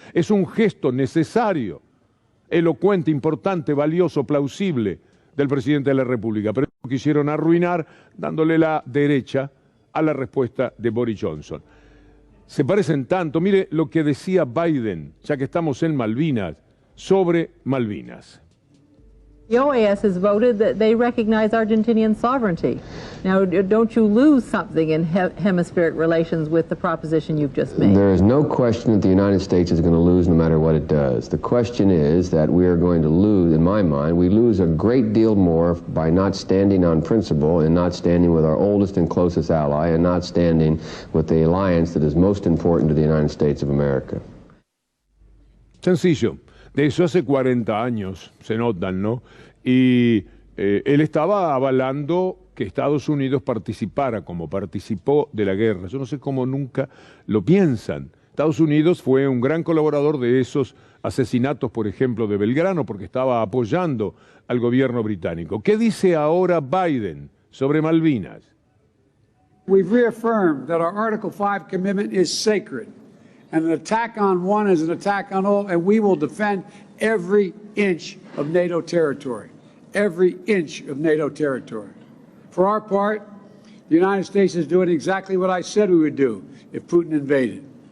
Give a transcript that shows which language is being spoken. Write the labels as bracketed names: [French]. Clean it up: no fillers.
[Spanish] Es un gesto necesario, elocuente, importante, valioso, plausible, del presidente de la República, pero quisieron arruinar dándole la derecha a la respuesta de Boris Johnson. Se parecen tanto, mire lo que decía Biden, ya que estamos en Malvinas, sobre Malvinas. [English] The OAS has voted that they recognize Argentinian sovereignty. Now, don't you lose something in hemispheric relations with the proposition you've just made? There is no question that the United States is going to lose no matter what it does. The question is that we are going to lose, in my mind, we lose a great deal more by not standing on principle and not standing with our oldest and closest ally and not standing with the alliance that is most important to the United States of America. [Spanish] Sencillo. De eso hace 40 años, se notan, ¿no? Y él estaba avalando que Estados Unidos participara como participó de la guerra. Yo no sé cómo nunca lo piensan. Estados Unidos fue un gran colaborador de esos asesinatos, por ejemplo, de Belgrano, porque estaba apoyando al gobierno británico. ¿Qué dice ahora Biden sobre Malvinas? [English] We've reaffirmed that our Article 5 commitment is sacred. And an attack on one is an attack on all, and we will defend every inch of NATO territory. Every inch of NATO territory. For our part, the United States is doing exactly what I said we would do if Putin invaded.